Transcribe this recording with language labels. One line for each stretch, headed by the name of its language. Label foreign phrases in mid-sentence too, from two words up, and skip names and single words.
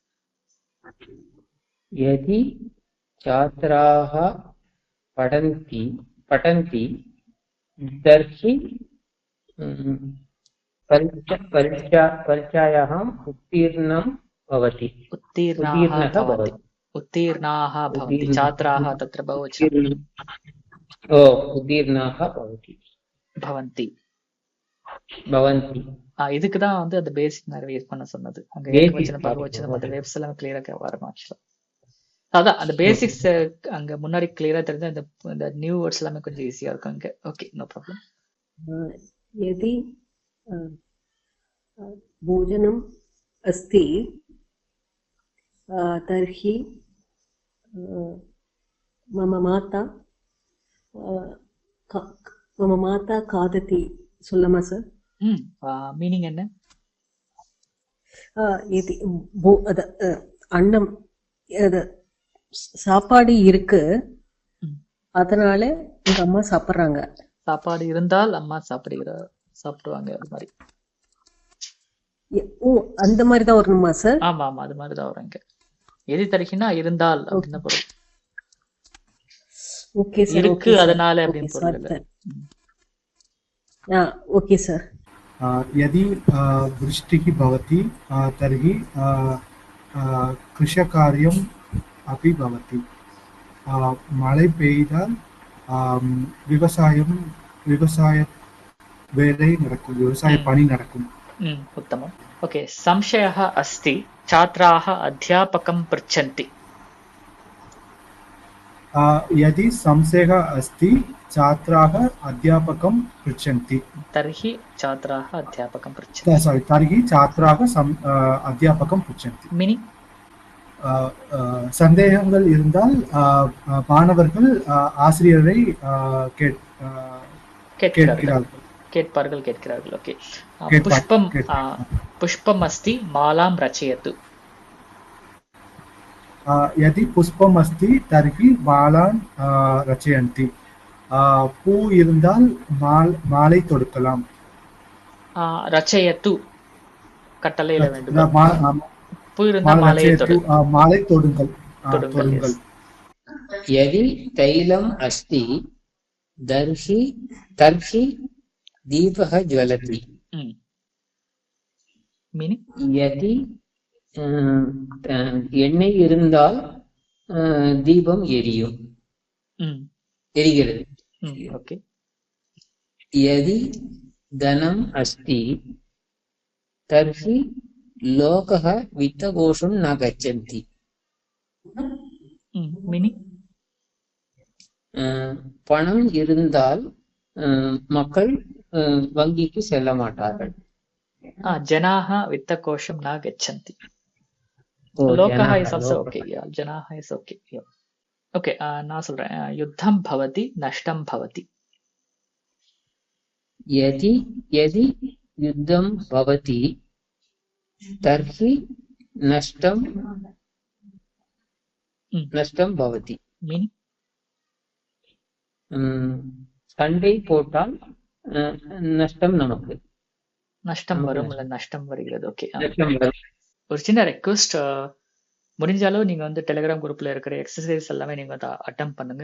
Sanskrit: यदि छात्राः पठन्ति तर्हि परीक्षायाम् उत्तीर्णं भवति. उत्तीर्णाः भवन्ति. छात्राः तत्र बहुवचनं. उत्तीर्णाः भवन्ति.
Tamil: இதுக்கு தான் வந்து அந்த பேசிக் நிறைய யூஸ் பண்ண சொன்னது. அங்க ஏகவச்சனம் பகுவச்சனம் அந்த வேவ்ஸ் எல்லாம் கிளியரா வரணும். ஆக்சுவலா அதான் அந்த பேசிக்ஸ் அங்க முன்னாடி கிளியரா தெரிஞ்சா இந்த
English: new words
Tamil: எல்லாமே கொஞ்சம் ஈஸியா இருக்கும் அங்க.
English: Okay, no problem.
Sanskrit: यदि भोजनम् अस्ति तर्हि मम माता खादति
Tamil: சொல்லமா சார்? மீனிங் என்ன? அன்னம் சாப்பாடு இருக்கு, அதனால எங்க அம்மா சாப்பிடுறாங்க. சாப்பாடு இருந்தால் அம்மா சாப்பிடுவாங்க அது மாதிரி. அந்த மாதிரி தான் வரணுமா சார்? ஆமா ஆமா, அது மாதிரி தான் வரும் இங்க. எது தருகினா இருந்தால் அப்படின்னு பொருள்.
English: Okay sir.
Tamil: இருக்கு அதனால அப்படின்னு பொருள் இல்ல.
English: Okay sir.
Sanskrit: यदि वृष्टिः भवति तर्हि कृषिकार्यम् अपि भवति.
Tamil: மழை பெய்தால் வியவசாய வேலை நடக்கும், வியவசாய பணி நடக்கும்.
Sanskrit: उत्तमम्. ओके, संशयः अस्ति, छात्राः अध्यापकं पृच्छन्ति. यदि संशयः अस्ति छात्राः अध्यापकं पृच्छन्ति तर्हि छात्राः अध्यापकं पृच्छन्ति. तर्हि छात्राः अध्यापकं पृच्छन्ति.
Tamil: மீனிங் சந்தேகங்கள் இருந்தால் மாணவர்கள் ஆசிரியரை கேட்கிறார்கள்.
Sanskrit: ஓகே, புஷ்பம் अस्ति मालां रचयतु. यदि पुष्पम् अस्ति तर्हि मालान् रचयन्ति.
Tamil: பூ இருந்தால் மாலை தொடுக்கலாம். ரச்சயத்து கட்டளையிட வேண்டும். பூ இருந்தால் மாலை தொடுங்கள்.
Sanskrit: यदि तैलम् अस्ति तर्हि दीपः ज्वलति.
Tamil: மீனிங் यदि எண்ணெய் இருந்தால் தீபம் எரிகிறது. ஓகே.
Sanskrit: यदि धनम् अस्ति तर्हि लोकः वित्तकोशं न गच्छन्ति
Tamil: மீனிங் பணம் இருந்தால் மக்கள் வங்கிக்கு செல்ல மாட்டார்கள்.
Sanskrit: जनाः वित्त कोशं न गच्छन्ति. ஓ, லோகஹ ஜனாஹ,
English: is also
Sanskrit: லோகஹ.
English: Okay. ஜனாஹ is okay. Okay,
Tamil: நான் சொல்றேன்.
Sanskrit: युद्धं भवति नष्टं भवति. यदि यदि युद्धं भवति तर्हि नष्टं भवति.
Tamil: மீனிங் சண்டை போட்டால் நஷ்டம் நமக்கு நஷ்டம் நமக்கு வரும், நஷ்டம். இல்ல நஷ்டம் வருகிறது. ஓகே. நஷ்டம் வரும். ஒரு சின்ன ரெக்வஸ்ட், முடிஞ்சாலும் நீங்க வந்து டெலிகிராம் குரூப்ல இருக்கிற எக்ஸசைஸ் எல்லாமே நீங்க வந்து அட்டம் பண்ணுங்க.